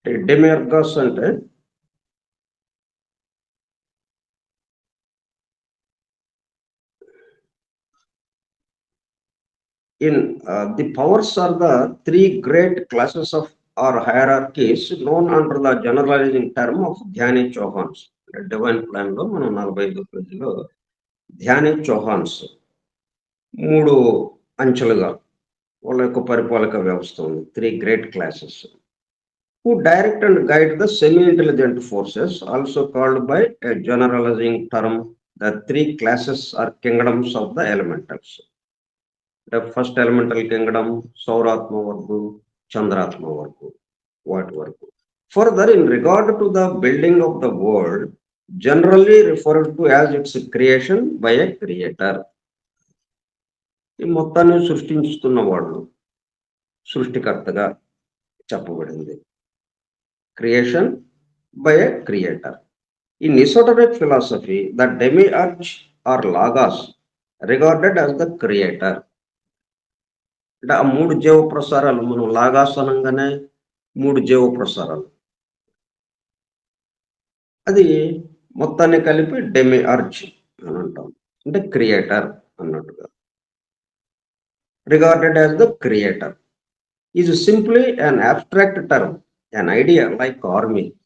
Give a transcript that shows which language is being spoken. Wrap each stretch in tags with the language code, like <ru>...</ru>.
<en>Demiurgos అంటే the powers are the three great classes of or hierarchies known under the generalizing term of Dhyani Chohans.</en> <te>Divine plan లో మనం 45 పేజీలో ధ్యాని చౌహాన్స్ 3 అంచెలుగా వాళ్ళ యొక్క పరిపాలక వ్యవస్థ ఉంది.</te> <en>3 great classes who direct and guide the semi-intelligent forces, also called by a generalizing term the 3 classes are kingdoms of the elementals. The first elemental kingdom, Sauratma Vargu, Chandratma Vargu.</en> <te>వాటి వరకు.</te> <en>Further, in regard to the building of the world, generally referred to as its creation by a creator.</en> <te>ఈ మొత్తాన్ని సృష్టించుతున్న వాళ్ళు సృష్టికర్తగా చెప్పబడింది.</te> <en>Creation by a creator. In esoteric philosophy, the demiurge or logos regarded as the creator.</en> <te>అంటే ఆ మూడు జీవ ప్రసారాలు మనం లాగాస్ అనగానే మూడు జీవ ప్రసారాలు, అది మొత్తాన్ని కలిపి డెమిఅర్జ్ అని అంటాం. అంటే క్రియేటర్ అన్నట్టుగా.</te> <en>Regarded as the creator is simply an abstract term, an idea like army.</en>